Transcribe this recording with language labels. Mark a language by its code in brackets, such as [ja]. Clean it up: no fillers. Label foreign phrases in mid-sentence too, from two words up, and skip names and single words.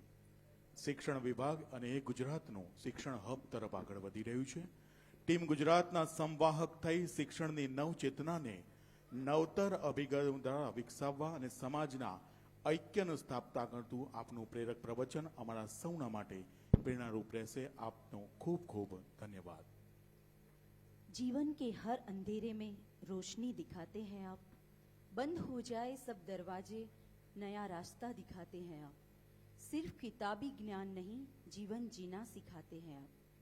[gu] શિક્ષણ વિભાગ અને ગુજરાતનું શિક્ષણ હબ તરફ આગળ વધી રહ્યું છે. ટીમ ગુજરાતના સંવાહક થઈ શિક્ષણની નવચેતનાને નવતર અભિગમ દ્વારા વિકસાવવા અને સમાજના ઐક્યનું સ્થાપના કરતું આપનું પ્રેરક પ્રવચન અમારા સૌના માટે પ્રેરણારૂપ રહેશે. આપનો ખૂબ ખૂબ ધન્યવાદ. [hi] जीवन के हर अंधेरे में रोशनी दिखाते हैं आप, बंद हो जाए सब दरवाजे नया रास्ता दिखाते हैं आप, सिर्फ किताबी ज्ञान नहीं जीवन जीना सिखाते हैं आप.